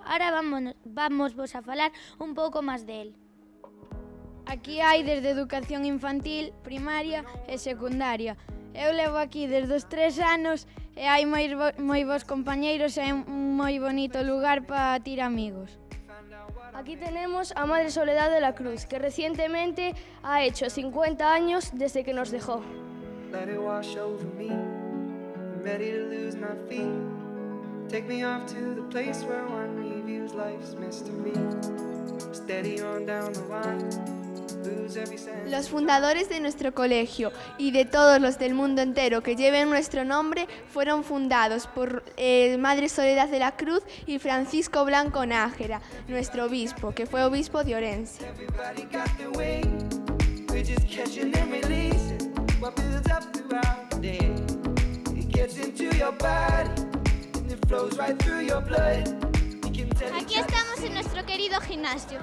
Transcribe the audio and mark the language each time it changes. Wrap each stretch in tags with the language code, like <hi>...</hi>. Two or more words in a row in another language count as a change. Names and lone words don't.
<gl>Ahora vamos vos a falar un pouco máis del. Aquí hai desde educación infantil, primaria e secundaria. Eu levo aquí desde os 3 anos e hai moi bons compañeiros e é un moi bonito lugar para ter amigos.</gl> <es>Aquí tenemos a Madre Soledad de la Cruz, que recientemente ha hecho 50 años desde que nos dejó.</es> <en>Let it wash over me. I'm ready to lose my feet. Take me off to the place where one reviews life's mystery. Steady on down the line.</en> <es>Los fundadores de nuestro colegio y de todos los del mundo entero que lleven nuestro nombre fueron fundados por Madre Soledad de la Cruz y Francisco Blanco Nájera, nuestro obispo, que fue obispo de Orense. Aquí estamos en nuestro querido gimnasio.</es>